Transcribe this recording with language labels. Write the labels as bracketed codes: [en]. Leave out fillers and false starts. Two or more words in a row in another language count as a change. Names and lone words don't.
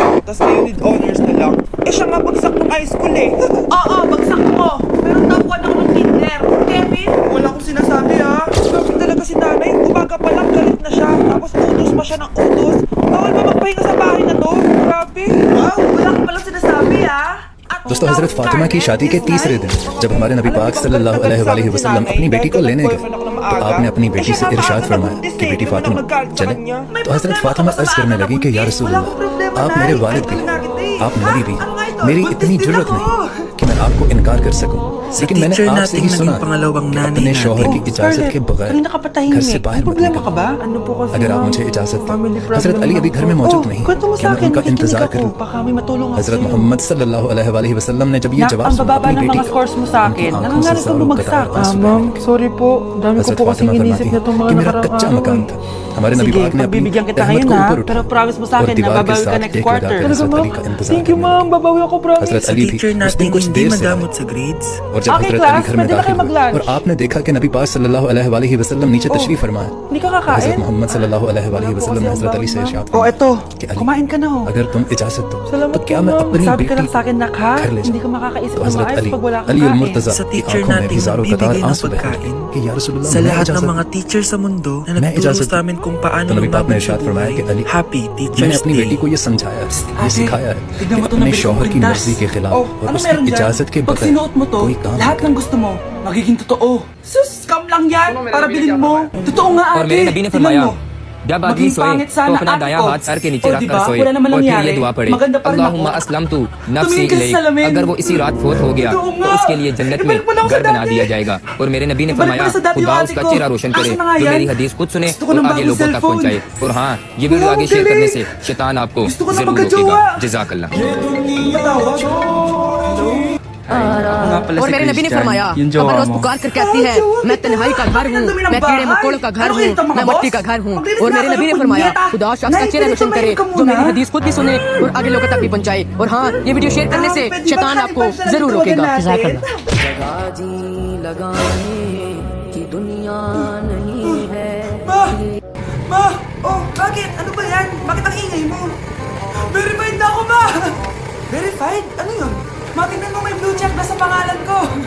[tl] Tapos ngayon [en] need honors [tl] na lang. Eh siya nga bagsak ng [en] high school [tl] eh. Oo, bagsak mo. Pero tapuan ako ng kinder. Kevin? Wala akong sinasabi ha. Grabe talaga si Nanay. Umaga pa lang galit na siya. Tapos utos pa siya ng utos. Bawal ba magpahinga sa bahay na to? Grabe. Wow, wala akong palang sinasabi ha. [hi] दोस्तों हजरत फातिमा की शादी के तीसरे दिन जब हमारे नबी पाक [ar] صلى الله عليه وسلم [hi] अपनी बेटी को लेने गए तो आपने अपनी बेटी से इरशाद फरमाया कि बेटी फातिमा चले। तो हजरत फातिमा अर्ज करने लगी कि [ar] يا رسول الله, [hi] आप मेरे वालिद भी, आप नबी भी, मेरी इतनी जुर्रत नहीं कि मैं आपको इनकार कर सकूं, लेकिन मैंने आपसे ही सुना कि अपने शौहर की इजाजत के बगैर घर से बाहर मत निकलना। अगर आप मुझे इजाजत दें, हजरत अली अभी घर में मौजूद नहीं, क्या मैं उनका इंतजार करूं? हजरत मोहम्मद [ar] صلى الله عليه وسلم [hi] ने जब ये जवाब सुना अपनी बेटी का, उनकी आंखों से सालों कतार आंसू बहने लगे। [tl] sorry po. Dami ko [hi] हजरत [tl] po kasing [hi] फातिमा [tl] inisip na itong [hi] फरमाती [tl] mga [hi] कि मेरा [tl] nakaraang [hi] कच्चा [tl] araw. [hi] मकान था, हमारे नबी [tl] Sige, [hi] पाक ने अपनी [tl] pagbibigyan kita [hi] रहमत [tl] ngayon [hi] को [tl] ha. [hi] ऊपर [tl] Pero [hi] उठाया [tl] promise mo sa [hi] और [tl] akin na [hi] दीवार के [tl] babawi ka [hi] साथ [tl] next [hi] एक [tl] quarter. [hi] लगाकर हजरत अली का इंतजार [en] Thank you, [hi] करने [tl] ma'am. Babawi ako, promise. [hi] हजरत अली भी उस दिन कुछ देर से आए और जब [tl] Okay, [hi] हजरत [tl] class, [hi] अली घर में [tl] pwede na [hi] दाखिल [tl] kayo [hi] हुए [tl] mag-lunch. [hi] और आपने देखा कि नबी पाक [ar] صلى الله عليه وسلم [hi] नीचे तशरीफ फरमा है, [tl] Hindi ka [hi] हजरत [tl] kakain? [hi] मोहम्मद [ar] صلى الله عليه وسلم [hi] ने हजरत अली से इरशाद [tl] Oh, [hi] फरमाया [tl] eto. [hi] कि अली, [tl] Kumain ka na, oh. [hi] अगर तुम इजाजत दो तो [tl] Salamat [hi] क्या [tl] po, [hi] मैं [tl] ma'am. [hi] अपनी [tl] Sabi ka [hi] बेटी [tl] lang sa akin, nak, ha? [hi] घर ले [tl] Hindi ka [hi] जाऊं? [tl] makakaisip [hi] तो [tl] ng [hi] हजरत [tl] maayos [hi] अली [tl] pag wala kang [hi] अली [tl] kain. [hi] मुर्तजा [tl] Sa [hi] की [tl] teacher [hi] आंखों में [tl] nating [hi] भी ज़ारो कतार [tl] magbibigay ng [hi] आंसू बहने [tl] pagkain [hi] लगे कि [ar] يا رسول الله, [tl] sa [hi] मैं [tl] lahat ng [hi] इजाजत [tl] mga teacher sa mundo na [hi] मैं [tl] nagturo [hi] इजाजत [tl] sa amin kung paano [hi] तो नबी पाक ने [tl] lumaban [hi] इरशाद [tl] sa [hi] फरमाया कि [tl] buhay. [hi] अली, [en] Happy [hi] मैंने [en] Teacher's [hi] अपनी बेटी [en] Day. [hi] को ये समझाया है, ये सिखाया है [tl] tignan mo [hi] कि [tl] to [hi] अपने [tl] na [hi] शौहर की [tl] pintas. [hi] मर्जी के खिलाफ [tl] Oh, [hi] और [tl] ano [hi] उसकी [tl] meron dyan? [hi] इजाजत के [tl] Pag [hi] बगैर [tl] sinuot mo to, [hi] कोई काम [tl] lahat [hi] नहीं [tl] ng gusto mo, magiging totoo. Sus, scam lang yan. Para bilhin mo. Totoo nga, ate. [hi] और मेरे नबी ने [tl] Tingnan [hi] फरमाया [tl] mo. [hi] जब आदमी [tl] Maging [hi] सोए [tl] pangit [hi] तो [tl] sana, [hi] अपना [tl] ate [hi] दाया [tl] ko. [hi] हाथ सर के नीचे [tl] Oh, [hi] रखकर [tl] diba? [hi] सोए [tl] Wala naman [hi] और फिर [tl] nangyari. [hi] ये दुआ पढ़े [tl] Maganda pa rin [ar] اللهم [tl] ako. [ar] أسلمت نفسي [tl] Tumingin ka sa [ar] إليك. [tl] salamin. [hi] अगर वो इसी रात फोत हो गया [tl] Ito [hi] तो [tl] nga. [hi] उसके लिए जन्नत में [tl] Ibalik mo lang sa [hi] घर बना [tl] dati. [hi] दिया जाएगा। और मेरे नबी ने [tl] Ibalik mo [hi] फरमाया [tl] lang sa dati [hi] खुदा [tl] yung [hi] उसका [tl] ate ko. [hi] चेहरा रोशन करे [tl] Asan na nga [hi] जो [tl] yan? [hi] मेरी हदीस खुद सुने [tl] Gusto ko [hi] और [tl] ng [hi] आगे [tl] bagong [hi] लोगों तक [tl] cellphone. [hi] पहुंचाए। और हाँ, ये वीडियो [tl] Wow, [hi] आगे शेयर [tl] galing. [hi] करने से शैतान आपको [tl] Gusto ko na [hi] जरूर [tl] magka-jowa. [hi] रोकेगा। जज़ाकल्लाह। और मेरे नबी ने फरमाया कब्र रोज पुकार कर कहती है मैं तन्हाई का घर हूँ, मैं कीड़े मकोड़ों का घर हूँ, मैं मिट्टी का घर हूँ। और मेरे नबी ने फरमाया खुदा शख्स का चेहरा रोशन करे जो मेरी हदीस खुद भी सुने और आगे लोगों तक भी पहुंचाए। और हाँ, ये वीडियो शेयर करने से शैतान आपको जरूर रोकेगा। [tl] Ma! Oh, bakit? Ano ba yan? Bakit ang ingay mo? Verified na ako, ma! Verified? Ano yun? Ma, tingnan mo may [en] blue check [tl] na sa pangalan ko.